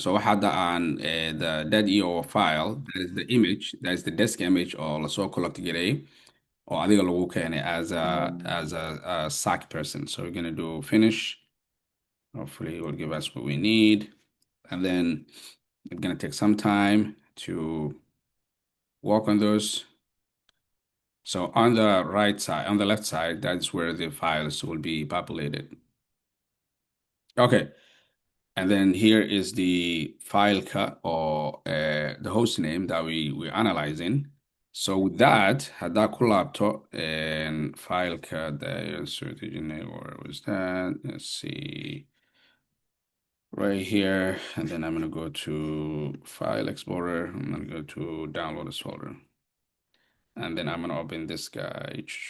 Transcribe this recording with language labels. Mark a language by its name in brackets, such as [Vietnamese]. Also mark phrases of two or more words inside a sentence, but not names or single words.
[English] So [Somali] waxa hadda aan [English] the .io file, that is the image, that is the desk image [Somali] oo lasoo [English] collect [Somali] gareeyay oo adiga lagu keenay [English] as a SAC person. So we're gonna do finish. Hopefully it will give us what we need, and then it's gonna take some time to work on those. So on the right side, on the left side, that's where the files will be populated. Okay, and then here is the file cut or the host name that we're analyzing. So with that, [Somali] haddaa ku laabto [English] and file cut strategy name, where was that? Let's see, right here, and then I'm gonna go to File Explorer. I'm gonna go to Downloads folder, and then I'm gonna open this guy.